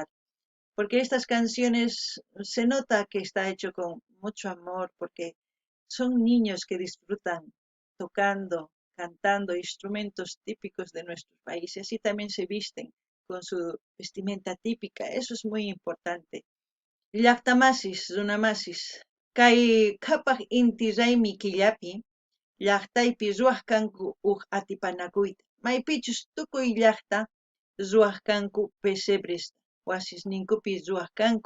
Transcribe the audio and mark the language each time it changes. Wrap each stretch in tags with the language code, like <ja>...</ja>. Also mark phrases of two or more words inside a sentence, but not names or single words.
<es>Porque estas canciones se nota que está hecho con mucho amor, porque son niños que disfrutan tocando, cantando instrumentos típicos de nuestro país y así también se visten con su vestimenta típica. Eso es muy importante.</es> <qu>Llaqtamasis, runamasis, kay qhapaq inti raymi killapi, llaqtaypi ruwaq kanku atipanakuyta. Maypichus tukuy llaqta ruwaq kanku pesebres, wasisninkupi ruwaq kanku.</qu>